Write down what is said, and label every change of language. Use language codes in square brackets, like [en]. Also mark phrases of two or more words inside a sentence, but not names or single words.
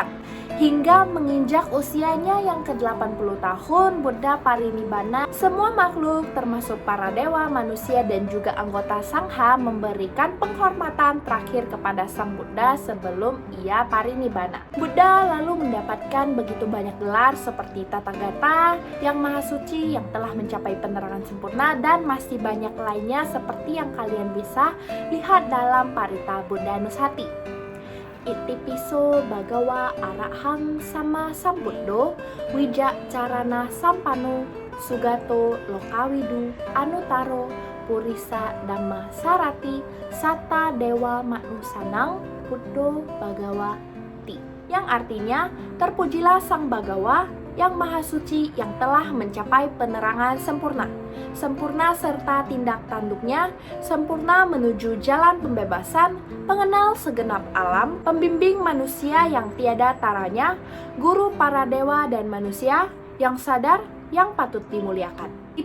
[id] Hingga menginjak usianya yang ke-80 tahun, Buddha Parinibbana, semua makhluk termasuk para dewa, manusia, dan juga anggota Sangha memberikan penghormatan terakhir kepada Sang Buddha sebelum ia parinibbana. Buddha lalu mendapatkan begitu banyak gelar seperti Tathagata, yang maha suci, yang telah mencapai penerangan sempurna, dan masih banyak lainnya seperti yang kalian bisa lihat dalam Parita Buddha Nusati. [pi] Itipiso Bhagawa Arahang Sama Sambuddho Wija Carana Sampano Sugato Lokawidu Anutaro Purisa Dhamma Sarati Sata Dewa Manusanang Buddho Bhagawati, [id] yang artinya terpujilah Sang Bhagawa yang maha suci yang telah mencapai penerangan sempurna, sempurna serta tindak tanduknya, sempurna menuju jalan pembebasan, pengenal segenap alam, pembimbing manusia yang tiada taranya, guru para dewa dan manusia, yang sadar, yang patut dimuliakan.